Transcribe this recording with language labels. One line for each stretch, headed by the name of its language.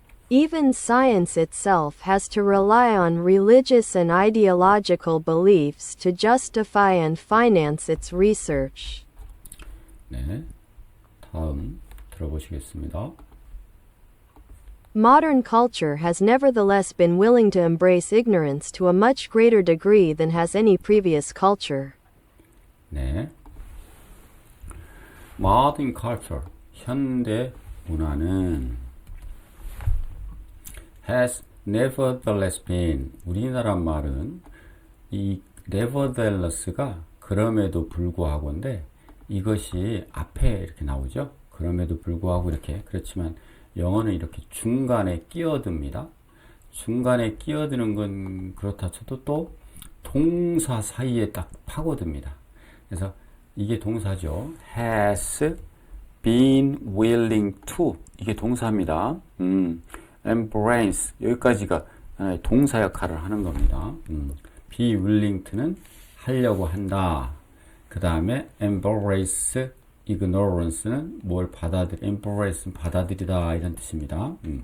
English: Even science itself has to rely on religious and ideological beliefs to justify and finance its research.
Korean: 네, 다음 들어보시겠습니다.
English: Modern culture has nevertheless been willing to embrace ignorance to a much greater degree than has any previous culture.
Korean: 네.
English: Modern culture,
Korean: 현대 문화는
English: has nevertheless been,
Korean: 우리나라 말은 이 nevertheless가 그럼에도 불구하고인데 이것이 앞에 이렇게 나오죠. 그럼에도 불구하고 이렇게 그렇지만 영어는 이렇게 중간에 끼어듭니다. 중간에 끼어드는 건 그렇다 쳐도 또 동사 사이에 딱 파고듭니다. 그래서 이게 동사죠.
English: has been willing to
Korean: 이게 동사입니다. embrace 여기까지가 동사 역할을 하는 겁니다.
English: be willing to
Korean: 는 하려고 한다. 그 다음에
English: embrace ignorance
Korean: 는 뭘 embrace는 받아들이다 이런 뜻입니다.